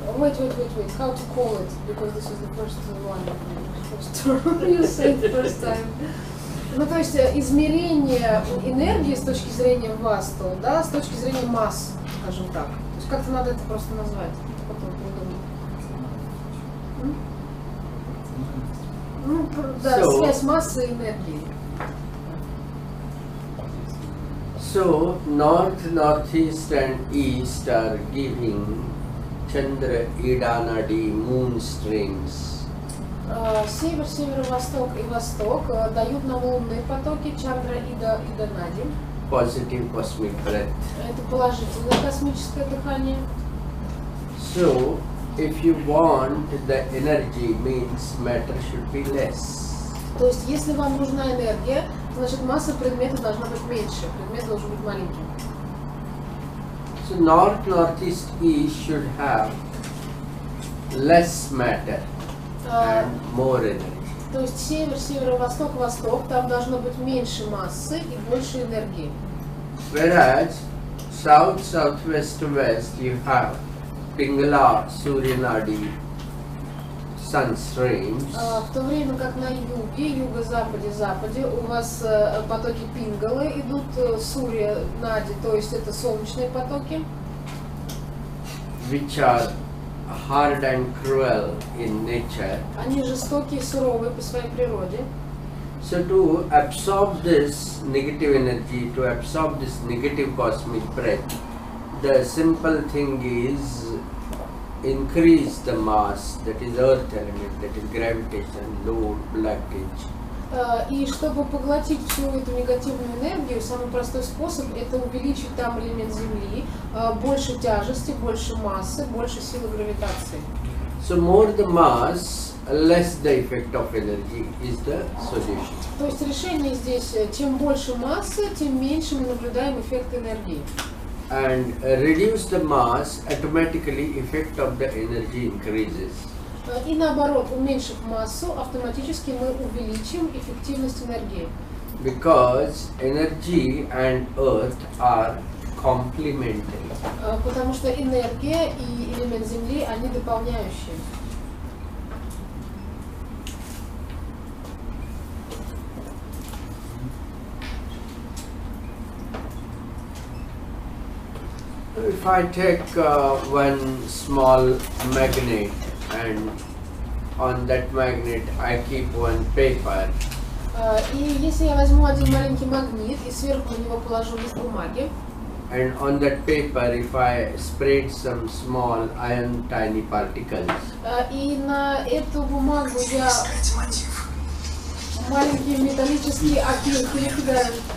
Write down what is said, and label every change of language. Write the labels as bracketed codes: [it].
[en] wait, how to call it, because this is the first one, first you said first time. [ru] Ну, то есть, измерение энергии с точки зрения Васту, да, с точки зрения масс, скажем так. То есть, как-то надо это просто назвать, потом придумать. Ну, да, связь массы и энергии. [en] So, north, northeast and east are giving Chandra, Idanadi, moon strings. [ru] Север, северо-восток и восток дают нам лунные потоки Чандра, Ида, Нади. [en] Positive cosmic breath. [ru] Это положительное космическое дыхание. [en] So, if you want the energy, means matter should be less. [ru] То есть, если вам нужна энергия, значит масса предмета должна быть меньше, предмет должен быть маленьким. [en] So, north, northeast, east should have less matter and more energy. [ru] То есть север, северо-восток, восток, там должно быть меньше массы и больше энергии. [en] Whereas south, southwest, west, you have Pingala, Surya Nadi, sun streams. [ru] В то время как на юге, юго-западе, западе у вас потоки пингалы идут, Сурья, Нади, то есть это солнечные потоки. [en] Which are hard and cruel in nature. [ru] Они жестокие и суровые по своей природе. [en] So to absorb this negative energy, to absorb this negative cosmic breath, the simple thing is increase the mass, that is earth element, that is gravitation, load, blockage. [ru] И чтобы поглотить всю эту негативную энергию, самый простой способ – это увеличить там элемент Земли, больше тяжести, больше массы, больше силы гравитации. [en] So more the mass, less the effect of energy is the solution. [ru] То есть решение здесь, чем больше массы, тем меньше мы наблюдаем эффект энергии. [en] and reduce the mass, automatically effect of the energy increases. [ru] И наоборот, уменьшив массу, автоматически мы увеличим эффективность энергии. [en] Because energy and earth are complementary. [ru] Потому что энергия и элемент Земли, они дополняющие. [en] If I take one small magnet and on that magnet I keep one paper. [ru] И если я возьму один маленький магнит и сверху на него положу лист бумаги, [en] And on that paper, if I spread some small iron tiny particles, [ru] и на эту бумагу я маленькие металлические опилки кидаю.